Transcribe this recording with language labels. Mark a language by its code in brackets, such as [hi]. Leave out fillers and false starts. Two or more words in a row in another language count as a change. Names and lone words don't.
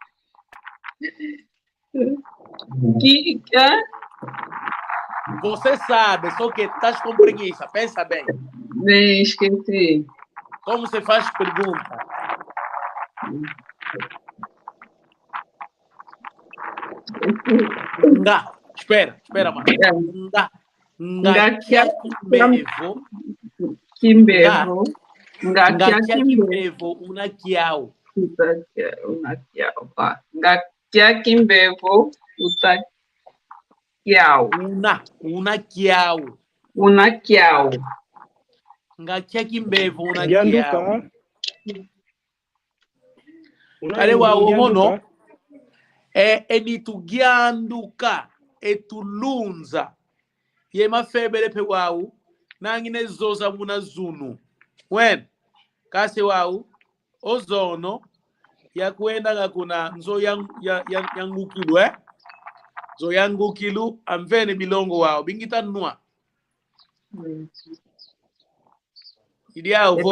[pt] Você sabe, só que estás com preguiça. Pensa bem. Nem esqueci. Como você faz pergunta? Nga. Espera, mano. [kg] Nga. Ngakia kimbevo. Kimbevo. Ngakia kimbevo una kiao. Una kiao. Ngakia kimbevo uta kiao. Una kiao. Una kiao. Ngakia kimbevo una Gianduka. kiao. Kale wa umono enitugianduka etulunza ye mafebele pe wau nangine zoza muna zunu wen kase wau ozono ya kwenda ngakuna nzo yangukilu zo yangukilu amvene bilongo wao bingita nua idiao vo